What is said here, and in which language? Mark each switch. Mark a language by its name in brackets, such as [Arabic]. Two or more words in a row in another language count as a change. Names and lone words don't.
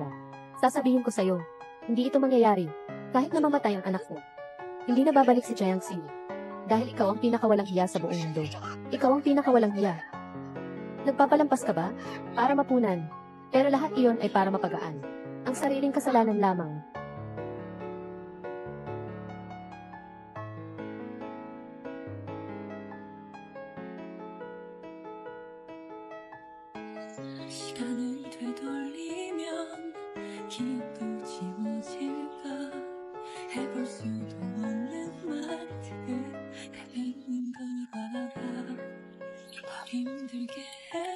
[Filipino] Sasabihin ko sa'yo, hindi ito mangyayari kahit na mamatay ang anak mo. Hindi na babalik si Jiang Xiu. Dahil ikaw ang pinakawalang hiya sa buong mundo. Ikaw ang pinakawalang hiya. Nagpapalampas ka ba? Para mapunan. Pero lahat iyon ay para mapagaan ang sariling kasalanan lamang. [Korean] 시간을 되돌리면 기억도 지워질까 해볼 수도 없는 말들 다 있는 걸 알아 더 힘들게